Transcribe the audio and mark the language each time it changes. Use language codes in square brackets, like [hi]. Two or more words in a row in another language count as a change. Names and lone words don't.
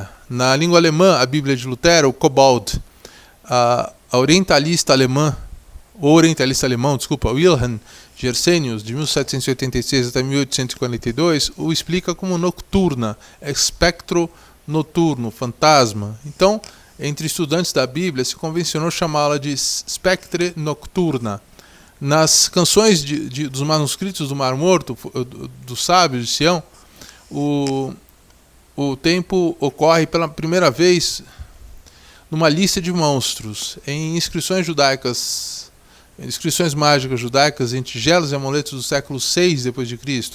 [pt] Na língua alemã, a Bíblia de Lutero, Kobold. O orientalista alemão, Wilhelm Gersenius, de 1786 até 1842, o explica como nocturna, espectro noturno, fantasma. Então, entre estudantes da Bíblia, se convencionou chamá-la de [la] spectre nocturna. [pt] Nas canções dos manuscritos do Mar Morto, dos sábios de Sião, o tempo ocorre pela primeira vez numa lista de monstros. Em inscrições mágicas judaicas em tigelas e amuletos do século VI d.C.